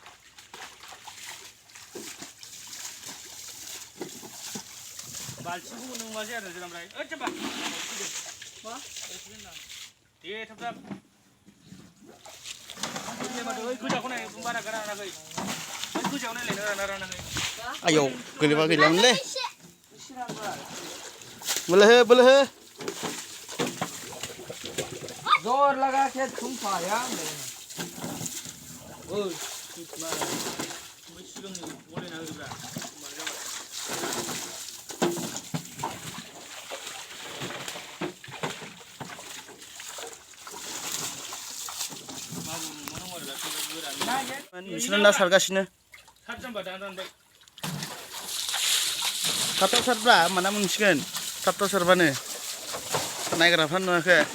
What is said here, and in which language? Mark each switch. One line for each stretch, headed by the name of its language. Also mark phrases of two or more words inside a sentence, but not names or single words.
Bodo: बाल्थिंखौ मोनदोंबासै आरो जोंनाय ओइ जाबा मा दे थाब थाब ओइ गोजाखौ नाय बारा गारा रानाखै ओइ गोजायाव नायलाय राना रानाखै आयौ गोलैबा गैलामोनलै बोलो हो
Hindi: जोर लगा के तुम पाया
Bodo: ओइ मारा बै सिगांनि बलायना होग्रा मार जाबाय बिसोर ना सारगासिनो थाबथाब सारब्रा माना मोनसिगोन थाबथाब सारबानो नायग्राफ्रा नुवाखै